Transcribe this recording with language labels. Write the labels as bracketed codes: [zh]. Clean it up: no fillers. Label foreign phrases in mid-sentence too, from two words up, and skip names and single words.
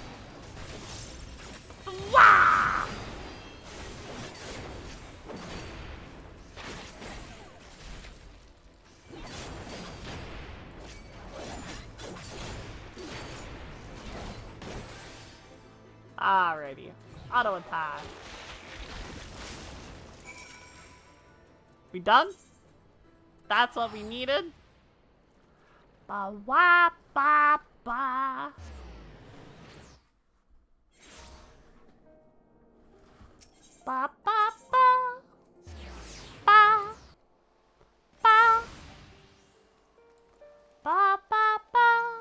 [en] Wah! Alrighty. Auto attack. We done? That's what we needed? Ba wah ba ba. Ba ba ba. Ba. Ba. Ba ba ba.